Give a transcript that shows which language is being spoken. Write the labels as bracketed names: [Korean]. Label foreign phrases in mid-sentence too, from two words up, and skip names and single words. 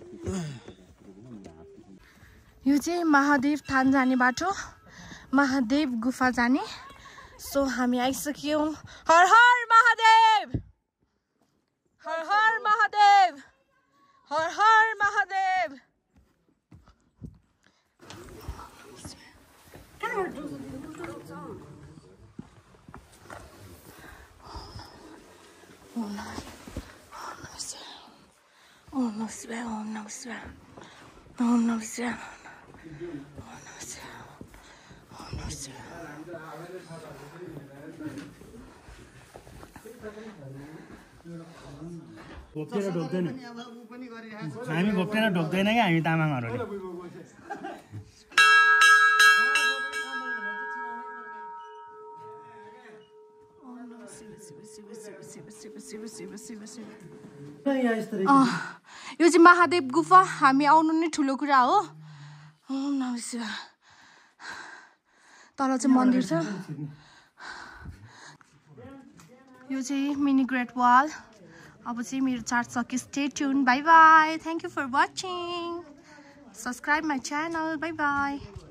[Nepali] यो चाहिँ महादेव थान जाने बाटो महादेव गुफा जाने सो हामी आइसक्यौं हर हर महादेव हर हर महादेव हर हर महादेव [Sanskrit] ओम नमः शिवाय, ओम नमः शिवाय, ओम नमः शिवाय, ओम नमः शिवाय, ओम नमः शिवाय. [Nepali] घोप्टेर ढोक्दैन हामी घोप्टेर ढोक्दैन क्या हामी तामाङहरूले यो चाहिँ महादेव गुफा हामी आउनु नै ठुलो कुरा हो [Sanskrit] ओम नमः शिवाय [Nepali] तल चाहिँ मन्दिर छ यो चाहिँ मिनी ग्रेट वाल अब चाहिँ मेरो चार्ज सक्यो [English] stay tune bye bye thank you for watching subscribe my channel bye bye